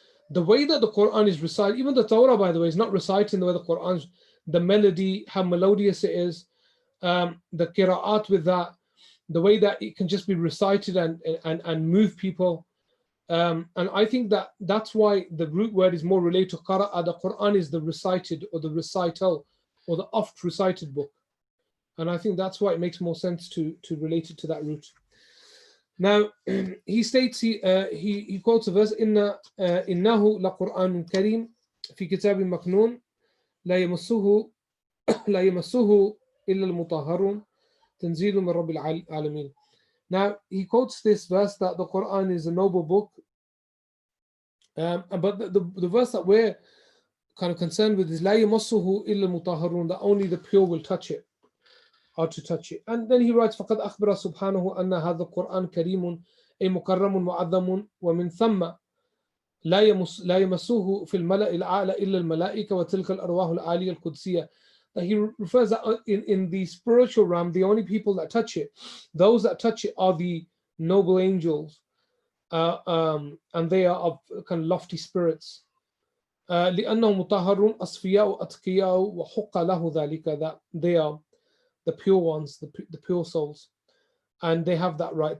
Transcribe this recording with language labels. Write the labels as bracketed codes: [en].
[en] The way that the Quran is recited, even the Torah, by the way, is not recited in the way the Quran, the melody, how melodious it is, the qira'at with that, the way that it can just be recited and move people. And I think that's why the root word is more related to qara'a. The Quran is the recited or the recital or the oft recited book. And I think that's why it makes more sense to relate it to that root. Now, he states, he quotes a verse, [ar] إِنَّهُ لَقُرْآنٌ كَرِيمٌ فِي كِتَابٍ مَكْنُونٍ لَا يَمَسُّهُ إِلَّا الْمُطَهَّرُونَ تَنزِيلٌ مِّن رَبِّ الْعَالَمِينَ. [en] Now, he quotes this verse that the Quran is a noble book. But the verse that we're kind of concerned with is [ar] لَا يَمَسُّهُ إِلَّا الْمُطَهَّرُونَ, [en] that only the pure will touch it. Or to touch it. And then he writes, [ar] فَقَدْ أَخْبَرَ سُبْحَانَهُ أَنَّ هَذَا القرآن كريم أي مكرم معظم ومن ثم لا يمسه في الملأ الأعلى إلا الملائكة وتلك الأرواح العالية القدسية. [en] That he refers that in the spiritual realm, the only people that touch it, those that touch it are the noble angels, and they are of kind of lofty spirits. [ar] لأنهم مطهرون أصفياء أتقياء وحق له ذلك, [en] that they are the pure ones, the pure souls, and they have that right.